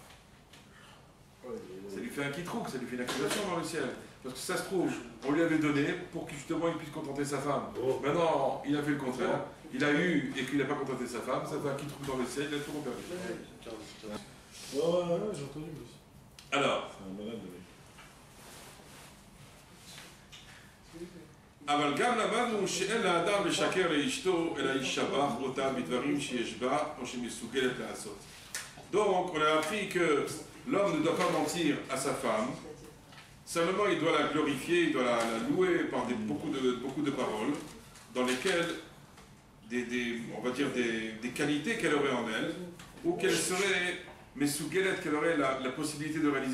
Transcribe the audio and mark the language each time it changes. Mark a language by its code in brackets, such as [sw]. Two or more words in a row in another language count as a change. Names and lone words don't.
[fr] Ça lui fait un quitrouk, ça lui fait une accusation dans le ciel. Parce que ça se trouve, on lui avait donné pour que justement il puisse contenter sa femme. Maintenant, il a fait le contraire. Il a eu et qu'il n'a pas contenté sa femme, ça fait un quitrouk dans le ciel, il a tout perdu. Ouais, j'ai entendu aussi. Alors, c'est un malade de mec. [he] אבל גם למדנו שאין לאדם לשקר לאשתו אלא ישבח אותה בדברים שיש בה או שמסוגלת לעשות. [fr] Donc on a appris que l'homme ne doit pas mentir à sa femme Simplement, il doit la glorifier, il doit la louer par beaucoup de paroles dans lesquelles on va dire des qualités qu'elle aurait en elle, ou qu'elle serait, mais sous Guélette, qu'elle aurait la possibilité de réaliser.